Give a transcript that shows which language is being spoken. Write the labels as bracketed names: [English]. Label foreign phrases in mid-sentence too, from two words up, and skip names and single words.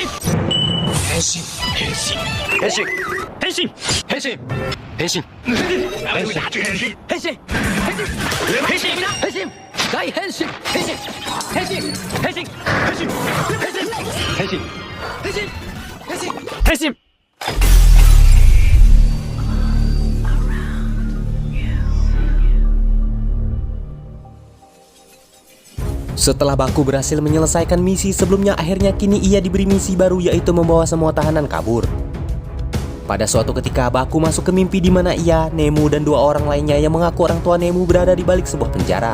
[Japanese] 変身！ 変身！ 変身！ 変身！ 変身！ 変身! Henshin! Henshin! 変身！ 変身！ 変身！ 変身! 大変身変身変身変身変身変身変身変身変身変身。 [Indonesian] Setelah Baku berhasil menyelesaikan misi sebelumnya, akhirnya kini ia diberi misi baru, yaitu membawa semua tahanan kabur. Pada suatu ketika Baku masuk ke mimpi di mana ia, Nemu, dan dua orang lainnya yang mengaku orang tua Nemu berada di balik sebuah penjara.